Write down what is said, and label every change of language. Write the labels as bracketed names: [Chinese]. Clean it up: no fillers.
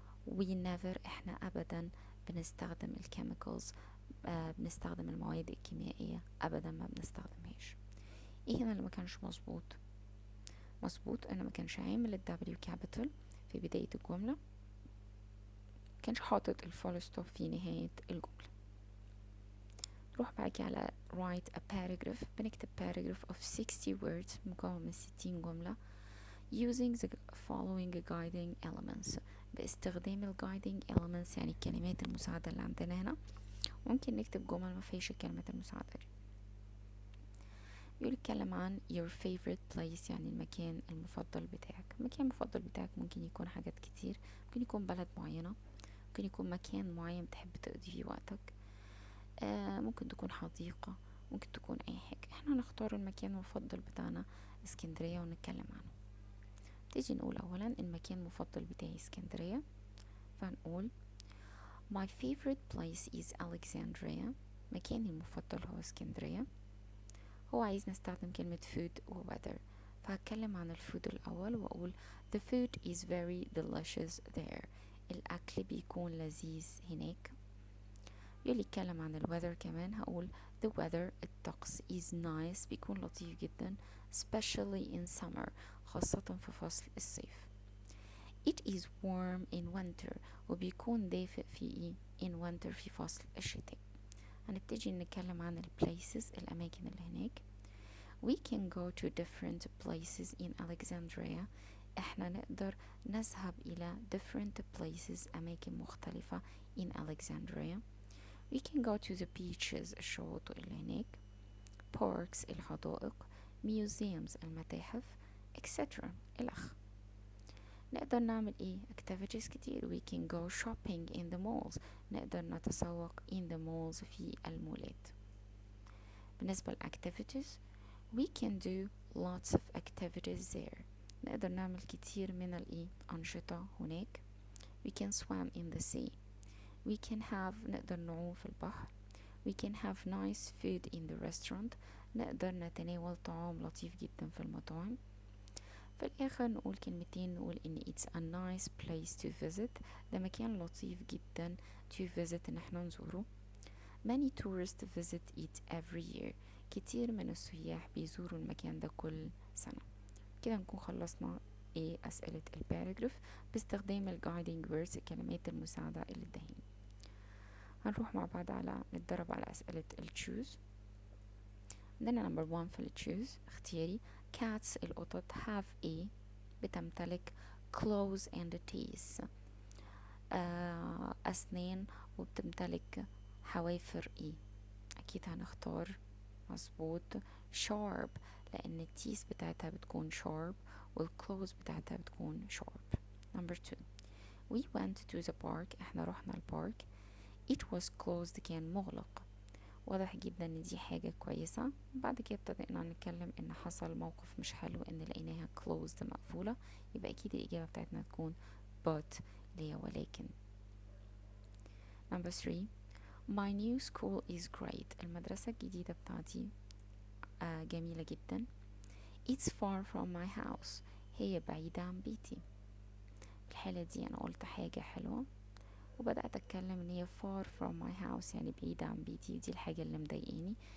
[English] We never [Arabic] احنا أبدا بنستخدم الكيميكالز، بنستخدم المواد الكيميائية أبدا ما بنستخدمهاش. ايه هنا اللي ما كانش مظبوط؟ مظبوط انا ما كانش عامل الدبليو كابيتال في بداية الجملة، كانش حاطط الفول ستوب في نهاية الجملة. نروح بعد كده على [English] write a paragraph. [Arabic] بنكتب [English] paragraph of 60 words [Arabic] مكون من 60 جملة [English] using the following guiding elements. [Arabic] باستخدام ال guiding elements يعني الكلمات المساعدة اللي عندنا هنا. ممكن نكتب جمل ما فيش الكلمات المساعدة دي. يقول اتكلم عن [English] your favorite place [Arabic] يعني المكان المفضل بتاعك. المكان المفضل بتاعك ممكن يكون حاجات كتير، ممكن يكون بلد معينة، ممكن يكون مكان معين بتحب تقضي فيه وقتك، ممكن تكون حديقة، ممكن تكون اي حاجة. احنا نختار المكان المفضل بتاعنا اسكندرية ونتكلم عنه. تيجي نقول اولا المكان المفضل بتاعي اسكندرية، فنقول [English] my favorite place is Alexandria. [Arabic] مكاني المفضل هو اسكندرية. هو عايز نستخدم كلمة food و weather، فهتكلم عن الفود الأول وأقول [English] the food is very delicious there. [Arabic] الأكل بيكون لذيذ هناك. يلي يتكلم عن الweather كمان هقول [English] the weather [Arabic] الطقس [English] is nice [Arabic] بيكون لطيف جدا [English] especially in summer [Arabic] خاصة في فصل الصيف. [English] it is warm in winter [Arabic] وبيكون دافئ في [English] in winter [Arabic] في فصل الشتاء. هنبتدي نتكلم عن places الأماكن اللي هناك. [English] we can go to different places in Alexandria. [Arabic] احنا نقدر نذهب إلى [English] different places [Arabic] أماكن مختلفة [English] in Alexandria. we can go to the beaches [Arabic] الشواطئ اللي هناك، [English] parks الحدائق، museums المتاحف etc. [Arabic] الأخ. نقدر نعمل ايه activities كتير. [English] we can go shopping in the malls. [Arabic] نقدر نتسوق [English] in the malls [Arabic] في المولات. بالنسبة للactivities [English] we can do lots of activities there. [Arabic] نقدر نعمل كتير من الأنشطة هناك. [English] we can swim in the sea. we can have [Arabic] نقدر نعوم في البحر. [English] we can have nice food in the restaurant. [Arabic] نقدر نتناول طعام لطيف جدا في المطاعم. في الآخر نقول كلمتين، نقول إن [English] it's a nice place to visit. [Arabic] ده مكان لطيف جدا [English] to visit [Arabic] إن احنا نزوره. [English] many tourists visit it every year. [Arabic] كتير من السياح بيزوروا المكان ده كل سنة. كده نكون خلصنا أسئلة الباراجراف باستخدام الجايدنج words الكلمات المساعدة اللي ادهاني. هنروح مع بعض نتدرب على أسئلة التشوز. عندنا نمبر 1 في التشوز اختياري cats القطط [English] have a [Arabic] بتمتلك [English] claws and teeth [Arabic] أسنان وبتمتلك حوافر أكيد هنختار مظبوط sharp لأن التيس بتاعتها بتكون sharp والكلوز بتاعتها بتكون sharp. [English] number 2 we went to the park [Arabic] احنا رحنا البارك. [English] it was closed [Arabic] كان مغلق. واضح جدا ان دي حاجة كويسة. بعد كده ابتدأنا نتكلم ان حصل موقف مش حلو ان لقيناها closed مقفولة، يبقى اكيد الاجابة بتاعتنا تكون but اللي هي ولكن. [English] number 3 my new school is great. [Arabic] المدرسة الجديدة بتاعتي جميلة جدا. [English] it's far from my house. [Arabic] هي بعيدة عن بيتي. في الحالة دي انا قلت حاجة حلوة وبدأت أتكلم إن هي [English] far from my house [Arabic] يعني بعيدة عن بيتي، ودي الحاجة اللي مضايقاني.